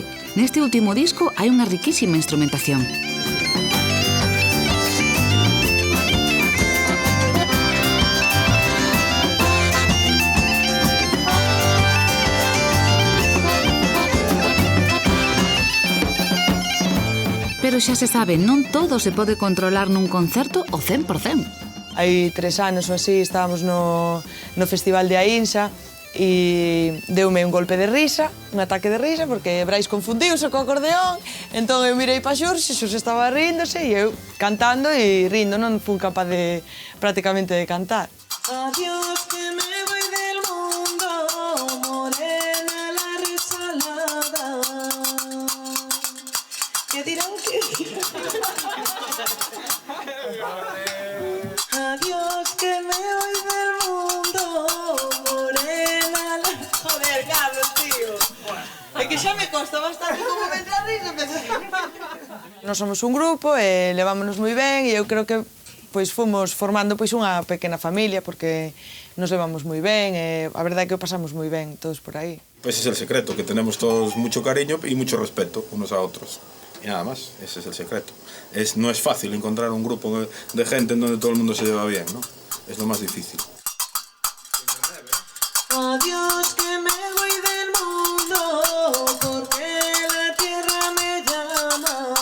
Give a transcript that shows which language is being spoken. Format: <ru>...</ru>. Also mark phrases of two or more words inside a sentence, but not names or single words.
<gl>Neste último disco hai unha riquísima instrumentación. Pero xa se sabe, non todo se pode controlar nun concerto ao 100%. Hai 3 anos ou así estábamos no Festival de Aínsa e deume un golpe de risa, un ataque de risa, porque Brais confundiuse co acordeón, entón eu mirei pa Xurxi, Xurxi estaba ríndose e eu cantando e rindo, non fun capaz de prácticamente de cantar.</gl> <es>Adiós que me voy del mundo, morena la resalada. ¿Qué dirán que Adiós que me voy del mundo, morena la... Joder, Carlos, tío.</es> <gl>É que xa me costa bastante como me entra a risa. Nós somos un grupo e levámonos moi ben e eu creo que pois fomos formando pois unha pequena familia porque nos levamos moi ben e a verdade é que o pasamos moi ben todos por aí.</gl> <es>Pues ese es el secreto, que tenemos todos mucho cariño y mucho respeto unos a otros. Y nada más, ese es el secreto. No es fácil encontrar un grupo de gente en donde todo el mundo se lleva bien, ¿no? Es lo más difícil. Adiós que me voy del mundo, porque la tierra me llama.</es>